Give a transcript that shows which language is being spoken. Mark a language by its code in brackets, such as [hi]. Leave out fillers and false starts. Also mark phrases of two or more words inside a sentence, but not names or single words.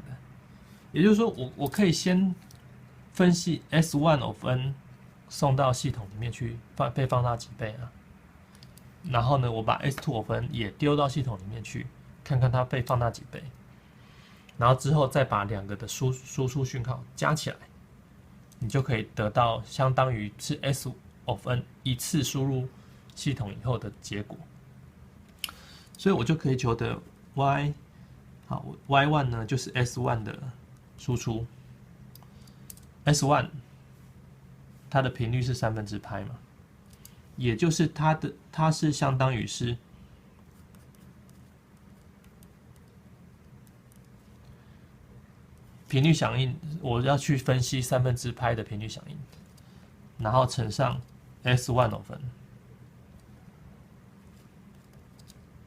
[zh] 也就是說，我可以先分析 [en] S1 of n [zh] 送到系統裡面去被放大幾倍啊，然後呢，我把 [en] S2 of n [zh] 也丟到系統裡面去，看看它被放大幾倍，然後之後再把2個的輸出訊號加起來。你就可以得到相當於是 [en] S of n [zh] 一次輸入系統以後的結果，所以我就可以求得 y 好 y1 呢就是 S1 的輸出 ，S1 它的頻率是3/π嘛，也就是它是相當於是頻率響應，我要去分析3/π的頻率響應，然後乘上 [en] S1 of n，